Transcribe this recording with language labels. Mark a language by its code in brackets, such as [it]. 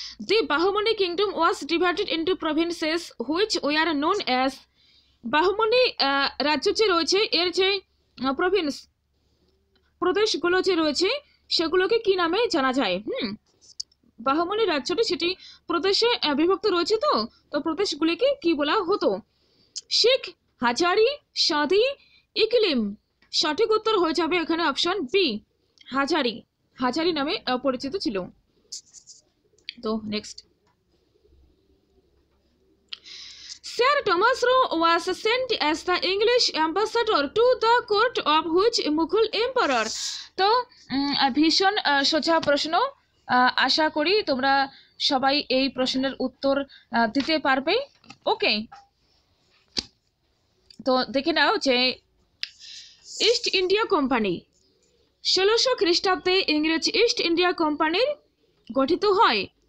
[en] The Bahmani kingdom was divided into provinces which were known as [bn] Bahmani রাজ্য যে রয়েছে এর যে প্রভিন্স, প্রদেশগুলো যে রয়েছে সেগুলোকে কি নামে জানা যায়? বাহমনি রাজ্যটি সেটি প্রদেশে বিভক্ত রয়েছে। তো তো প্রদেশগুলিকে কি বলা হতো? শিখ, হাজারি, সাদি, ইকলিম। সঠিক উত্তর হয়ে যাবে এখানে অপশন বি, হাজারি। হাজারি নামে পরিচিত ছিল। [en] তো next, Sir Thomas Roe was sent as the English ambassador to the court of which Mughal emperor? [bn] তো ভীষণ সোজা প্রশ্ন, আশা করি তোমরা সবাই এই প্রশ্নের উত্তর দিতে পারবে। ওকে, তো দেখে নাও যে ইস্ট ইন্ডিয়া কোম্পানি 1600 খ্রিস্টাব্দে ইংরেজ ইস্ট ইন্ডিয়া কোম্পানির গঠিত হয়।